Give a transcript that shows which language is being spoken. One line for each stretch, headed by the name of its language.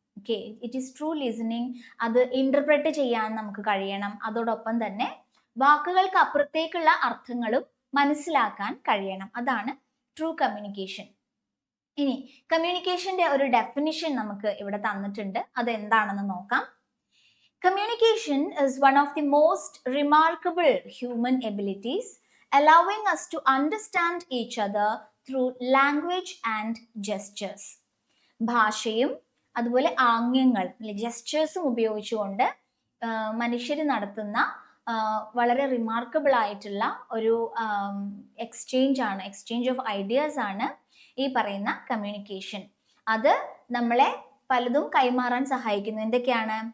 Malayalam: Okay,
English: It is true listening.
Malayalam: അത് interpret ചെയ്യാൻ നമുക്ക് കഴിയണം. അതോടൊപ്പം തന്നെ വാക്കുകൾക്ക് അപ്പുറത്തേക്കുള്ള അർത്ഥങ്ങളും മനസ്സിലാക്കാൻ കഴിയണം. അതാണ് ട്രൂ കമ്മ്യൂണിക്കേഷൻ. ഇനി കമ്മ്യൂണിക്കേഷന്റെ ഒരു ഡെഫിനിഷൻ നമുക്ക് ഇവിടെ തന്നിട്ടുണ്ട്. അത് എന്താണെന്ന് നോക്കാം.
English: Communication is one of the most remarkable human abilities, allowing us to understand each other through language and gestures.
Malayalam: ഭാഷയും അതുപോലെ ആംഗ്യങ്ങൾ, ജെസ്റ്റേഴ്സും ഉപയോഗിച്ചുകൊണ്ട് മനുഷ്യർ നടത്തുന്ന വളരെ റിമാർക്കബിൾ ആയിട്ടുള്ള ഒരു
English: exchange of ideas
Malayalam: ആണ് ഈ പറയുന്ന കമ്മ്യൂണിക്കേഷൻ. അത് നമ്മളെ പലതും കൈമാറാൻ സഹായിക്കുന്നു. എന്തൊക്കെയാണ്?